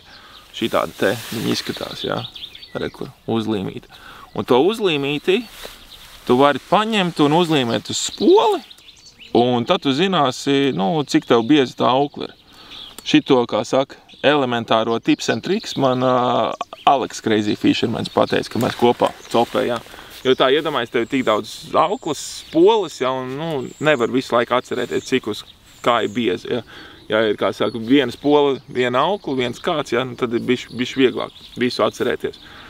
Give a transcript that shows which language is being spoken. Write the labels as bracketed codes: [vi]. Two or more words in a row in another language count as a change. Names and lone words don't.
[lv] Šī tāda te, viņa izskatās, jā, rekur, uzlīmīta. Un to uzlīmīti tu vari paņemt un uzlīmēt uz spoli, un tad tu zināsi, nu, cik tev bieza tā aukla ir. Šito, kā saka, elementāro [en] tips and tricks [lv] man Alex Crazy Fishermans pateica, ka mēs kopā copējām. Jo tā iedomājas, tev ir tik daudz auklas, spoles, ja, un, nu, nevar visu laiku atcerēties, cik uz kā ir bieza, ja. Ja ir, kā saka, viena spola, viena aukla, viens kāds, ja, nu, tad ir bišķi vieglāk visu atcerēties.